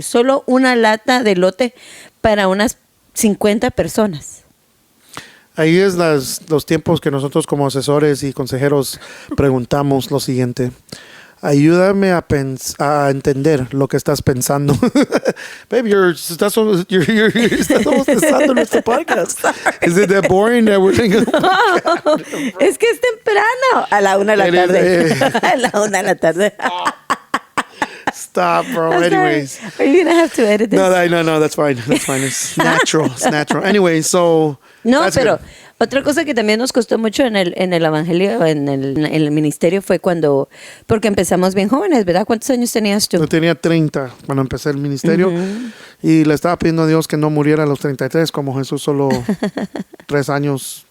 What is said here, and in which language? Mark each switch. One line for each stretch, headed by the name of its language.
Spanish: Solo una lata de elote para unas 50 personas. Ahí es los tiempos que nosotros como asesores y consejeros preguntamos lo siguiente. Ayúdame a entender lo que estás pensando. Babe, estás empezando nuestro podcast.
English: Is it that boring that we're thinking?
Spanish: Es que es temprano. A la 1 de la tarde. A la 1 de la tarde.
English: Stop, bro. Anyways. Are you going to have to edit this? No, that's fine. That's fine. It's natural. It's natural. Anyway, so...
Spanish: No, pero otra cosa que también nos costó mucho en el evangelio, en el ministerio, fue porque empezamos bien jóvenes, ¿verdad? ¿Cuántos años tenías tú? Yo tenía 30 cuando empecé el ministerio y le estaba pidiendo a Dios que no muriera a los 33 como Jesús, solo 3 años.